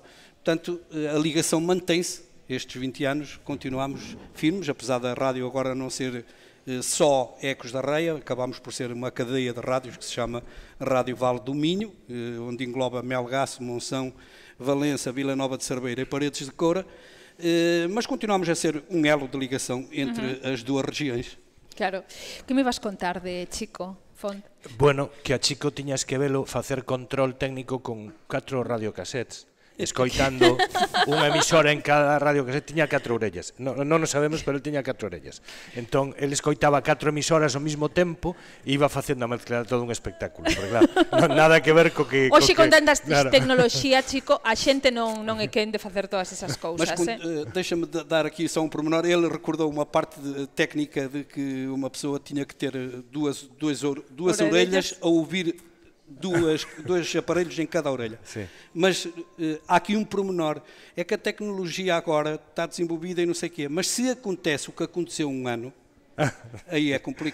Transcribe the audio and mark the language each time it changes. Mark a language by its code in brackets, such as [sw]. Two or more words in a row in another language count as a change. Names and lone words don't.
[pt] Portanto, a ligação mantém-se, estes 20 anos continuamos firmes, apesar da rádio agora não ser só Ecos da Raia, acabámos por ser uma cadeia de rádios que se chama Rádio Vale do Minho, onde engloba Melgaço, Monção, Valença, Vila Nova de Cerveira e Paredes de Coura, mas continuamos a ser um elo de ligação entre as duas regiões. [gl] Claro. Que me vas contar de Chico, Font? Bueno, que a Chico tiñas que velo facer control técnico con 4 radiocassettes, escoitando unha emisora en cada radiocasete, tiña 4 orellas. Non o sabemos, pero ele tiña 4 orellas. Entón, ele escoitaba 4 emisoras ao mesmo tempo e iba facendo a mezcla de todo un espectáculo. Porque, claro, nada que ver co que... Hoxe, con tantas tecnoloxía, Chico, a xente non é quen de facer todas esas cousas. [pt] Mas deixa-me dar aqui só um pormenor. Ele recordou uma parte técnica de que uma pessoa tinha que ter duas orelhas a ouvir dois aparelhos em cada orelha. Sim. Mas há aqui um pormenor, é que a tecnologia agora está desenvolvida e não sei o quê, mas se acontece o que aconteceu um ano, aí é complicado.